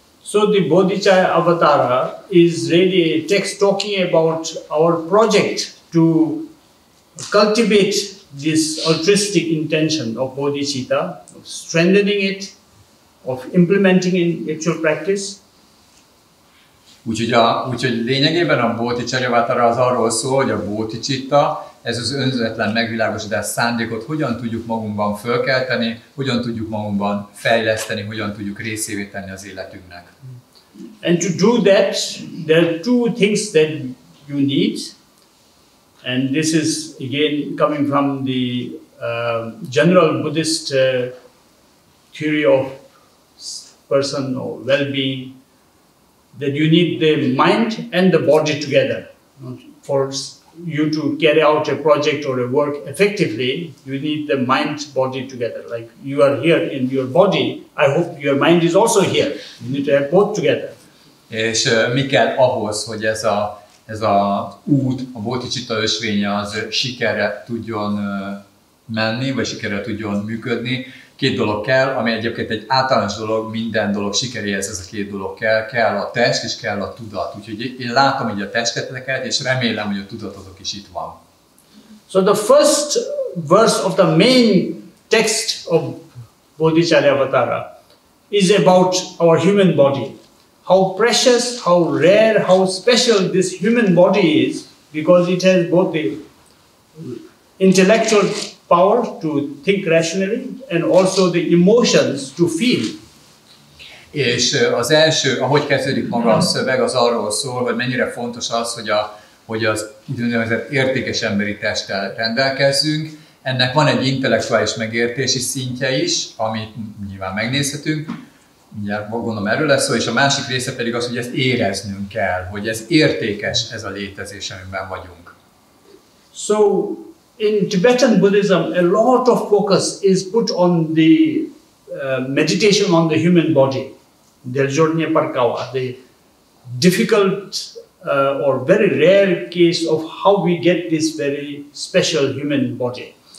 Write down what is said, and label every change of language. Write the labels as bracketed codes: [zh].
[en] So the Bodhicharya Avatara is really a text talking about our project to cultivate this altruistic intention of bodhicitta, of strengthening it, of implementing in actual practice. [hu] Úgyhogy lényegében a Bodhicharya Avatara az arról szól, hogy a bodhicitta, ez az önzetlen megvilágosodás szándékot hogyan tudjuk magunkban fölkelteni, hogyan tudjuk magunkban fejleszteni, hogyan tudjuk részévé tenni az életünknek. [en] And to do that, there are two things that you need. And this is again coming from the general Buddhist theory of person or well-being, that you need the mind and the body together. For you to carry out a project or a work effectively, you need the mind, body together. Like you are here in your body, I hope your mind is also here. You need to have both together. [hu] És mi kell ahhoz, hogy ez a út, a bodhicitta ösvénye az sikerre tudjon menni, vagy sikerre tudjon működni? két dolog kell, ami egyébként egy általános dolog, minden dolog sikeréhez ez a két dolog kell a test és kell a tudat. Úgyhogy én látom így a testeteket, és remélem, hogy a tudatotok is itt van. [en] So the first verse of the main text of Bodhicharyavatara is about our human body. How precious, how rare, how special this human body is, because it has both the intellectual power to think rationally and also the emotions to feel. [hu] És az első, ahogy kezdődik maga a szöveg, az arról szól, hogy mennyire fontos az, hogy az úgynevezett értékes emberi testtel rendelkezzünk. Ennek van egy intellektuális megértési szintje is, amit nyilván megnézhetünk. Mindjárt gondolom erről lesz szó, és a másik része pedig az, hogy ezt éreznünk kell, hogy ez értékes, ez a létezés, amiben vagyunk. [en] So, in Tibetan Buddhism, a lot of focus is put on the meditation on the human body, the the difficult or very rare case of how we get this very special human body.